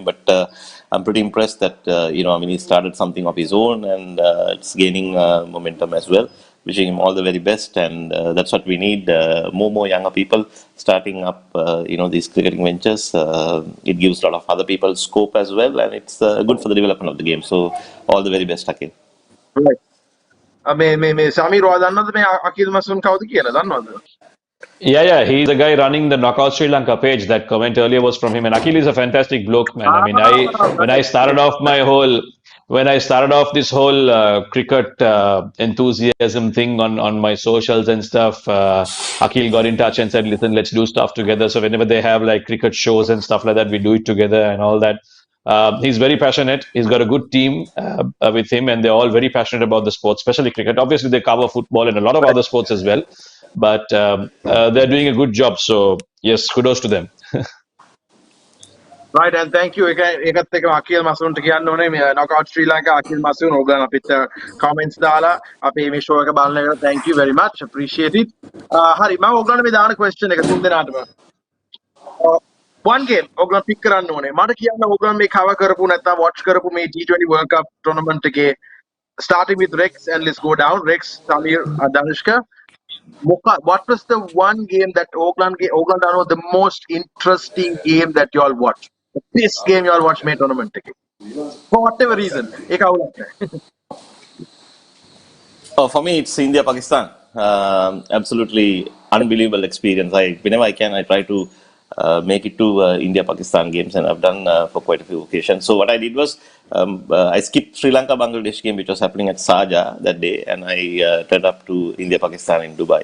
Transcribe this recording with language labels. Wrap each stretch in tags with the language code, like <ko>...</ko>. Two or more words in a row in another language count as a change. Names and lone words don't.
<en>But I'm pretty impressed that he started something of his own, and it's gaining momentum as well. Wishing him all the very best, and that's what we need. More younger people starting up, these cricketing ventures. It gives a lot of other people scope as well, and it's good for the development of the game. So, all the very best, Akhil. Right.</en> <si>මේ සමීර් ඔයා දන්නවද මේ අකිල් මසූන් කවුද කියලා දන්නවද?</si> <en>Yeah. He's the guy running the Knockout Sri Lanka page. That comment earlier was from him. And Akhil is a fantastic bloke, man. I mean, when I started off this whole cricket enthusiasm thing on my socials and stuff, Akhil got in touch and said, "Listen, let's do stuff together." So whenever they have like cricket shows and stuff like that, we do it together and all that. He's very passionate. He's got a good team with him, and they're all very passionate about the sport, especially cricket. Obviously, they cover football and a lot of other sports as well. But they're doing a good job. So yes, kudos to them. Right, and thank you.</en> <si>ඒකත් එක්ක අකිල් මසූන්ට කියන්න ඕනේ මේ knockout Sri Lanka අකිල් මසූන් ඕගොල්ලන් අපිට comments දාලා අපේ මේ show එක බලන එකට</si> <en>thank you very much. Appreciate it.</en> <si>හරි මම ඕගොල්ලන්ට මේ දාන question එක තුන් දෙනාටම.</si> <en>One game</en> <si>ඕගොල්ලන් pick කරන්න ඕනේ. මට කියන්න ඕගොල්ලන් මේ cover කරපු නැත්නම් watch කරපු මේ</si> <en>T20 World Cup tournament</en> <si>එකේ</si> <en>starting with Rex and let's go down. Rex, Samir, Danushka. What was the one game that Oakland know the most interesting game that you all watched? The best game you all watched</en> <si>මේ tournament එකේ.</si> <en>For whatever reason.</en> <si>ඒක අවුලක් නැහැ.</si> <en>Oh, for me, it's India-Pakistan. Absolutely unbelievable experience. Whenever I can, I try to make it to India-Pakistan games, and I've done for quite a few occasions. So what I did was I skipped Sri Lanka-Bangladesh game, which was happening at Sharjah that day, and I turned up to India-Pakistan in Dubai.</en>